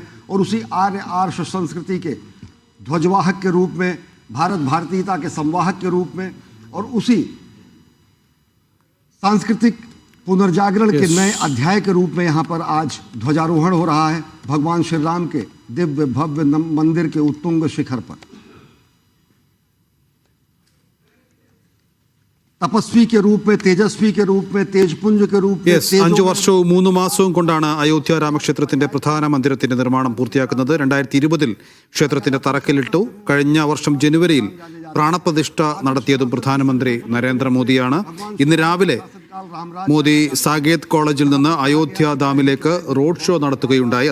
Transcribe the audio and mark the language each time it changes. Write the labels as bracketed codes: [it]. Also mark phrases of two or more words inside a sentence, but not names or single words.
[hi] और उसी आर्य आर्ष संस्कृति के ध्वजवाहक के रूप में, भारत भारतीयता के संवाहक के रूप में, और उसी सांस्कृतिक पुनर्जागरण के नए अध्याय के रूप में यहाँ पर आज ध्वजारोहण हो रहा है भगवान श्री राम के दिव्य भव्य मंदिर के उत्तुंग शिखर पर। തപസ്വി के रूप में, तेजस्वी के रूप में, तेजपुंज के रूप में। [ml] 5 വർഷവും 3 മാസവും കൊണ്ടാണ് അയോധ്യ രാമക്ഷേത്രത്തിന്റെ പ്രധാന മന്ദിരത്തിന്റെ നിർമ്മാണം പൂർത്തിയാക്കുന്നത്. 2020 ക്ഷേത്രത്തിന്റെ തറക്കല്ലിട്ടു. കഴിഞ്ഞ വർഷം ജനുവരിയിൽ പ്രാണപ്രതിഷ്ഠ നടത്തിയതും പ്രധാനമന്ത്രി നരേന്ദ്രമോദിയാണ്. ഇന്ന് രാവിലെ മോദി സാകേത് കോളേജിൽ നിന്ന് അയോധ്യ ധാമിലേക്ക് റോഡ് ഷോ നടത്തുകയുണ്ടായി.